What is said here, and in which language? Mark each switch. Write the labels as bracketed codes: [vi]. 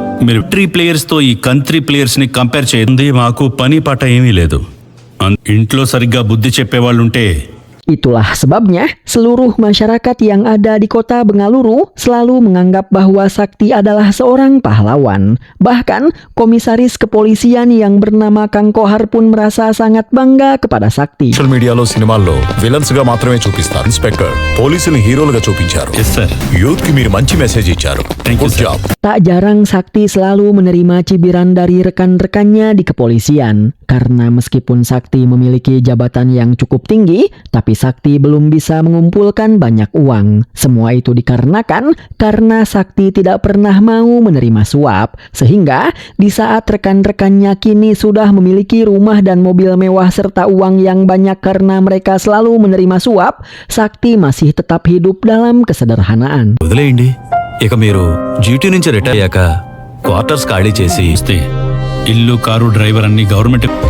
[te] మీరు tree players తో ఈ కంట్రీ ప్లేయర్స్ ని కంపేర్ చేయండి. మాకు పని పాట ఏమీ లేదు. ఇంట్లో సరిగ్గా బుద్ధి చెప్పేవాళ్ళుంటే. [id] Itulah sebabnya seluruh masyarakat yang ada di kota Bengaluru selalu menganggap bahwa Sakti adalah seorang pahlawan. Bahkan komisaris kepolisian yang bernama Kang Kohar pun merasa sangat bangga kepada Sakti. [te] Social మీడియాలో సినిమాల్లో విలన్స్ గా మాత్రమే చూపిస్తారు. Inspector పోలీసులు హీరోలుగా చూపించారు. Yes sir. Youth కి మీరు మంచి మెసేజ్ ఇచ్చారు. Good job. [id] Tak jarang Sakti selalu menerima cibiran dari rekan-rekannya di kepolisian. Karena meskipun Sakti memiliki jabatan yang cukup tinggi, tapi Sakti belum bisa mengumpulkan banyak uang. Semua itu dikarenakan karena Sakti tidak pernah mau menerima suap. Sehingga di saat rekan-rekannya kini sudah memiliki rumah dan mobil mewah serta uang yang banyak karena mereka selalu menerima suap, Sakti masih tetap hidup dalam kesederhanaan. [te] వదిలేయండి. ఇక మీరు GT నుంచి retire అయ్యాక quarters ఖాళీ చేసి ఇస్తే ఇల్లు car driver అన్ని గవర్నమెంట్